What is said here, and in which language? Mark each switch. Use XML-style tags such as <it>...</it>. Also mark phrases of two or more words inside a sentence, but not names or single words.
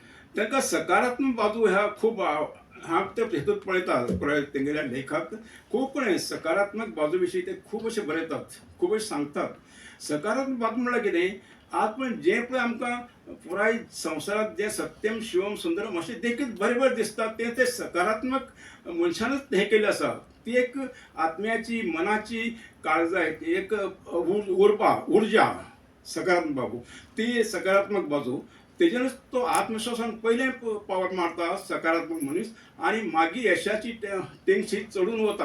<kok>तांकां सकारात्मक बाजू ह्या खूब हांव ते हेतूंत पळयता तेंगेल्या लेखांत खूब कडेन सकारात्मक बाजू विशीं ते खूब अशें बरयतात, खूब अशें सांगतात. सकारात्मक बाजू म्हळ्यार कितें, आतां जें पळय आमकां पुराय संवसारांत जें</kok> <sa>सत्यम शिवम सुंदरम</sa> <kok>अशें देखीक बरें बरें दिसता तें सकारात्मक मनशानच हें केल्लें आसा. ती एक आत्म्याची मनाची काळजाय एक उर्जा सकारात्मक बाजू, ती सकारात्मक बाजू. तेजेरूच तो आत्मविश्वासान पयलें पावल मारता सकारात्मक मनीस आनी मागीर यशाची तेंगशी चडून वता.</kok>